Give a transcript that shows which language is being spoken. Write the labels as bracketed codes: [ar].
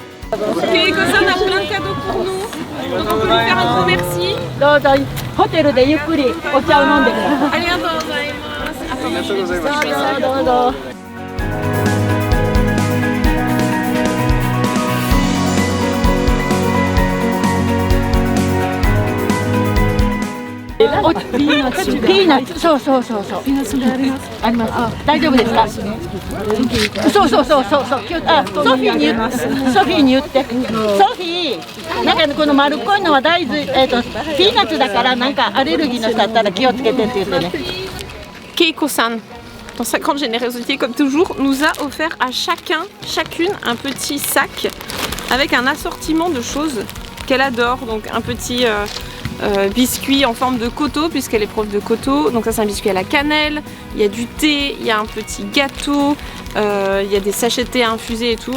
[fr] Keiko-san a plein de cadeaux pour nous. Donc on peut lui faire un gros merci. [ja] どうぞホテルでゆっくりお茶を飲んでください。ありがとうございます。どうぞ。ピーナッツ、そう。ピーナッツあります。大丈夫ですか？そう。ソフィーに言って。ソフィー、なんかこの丸っこいのは大豆、ピーナッツだからなんかアレルギーの人だったら気をつけてって言ってね。 [fr] Keiko-san, dans sa grande générosité comme toujours, nous a offert à chacune un petit sac avec un assortiment de choses qu'elle adore. Donc un petit biscuit en forme de koto puisqu'elle est prof de koto. Donc ça c'est un biscuit à la cannelle, il y a du thé, il y a un petit gâteau, il y a des sachets de thé infusés et tout.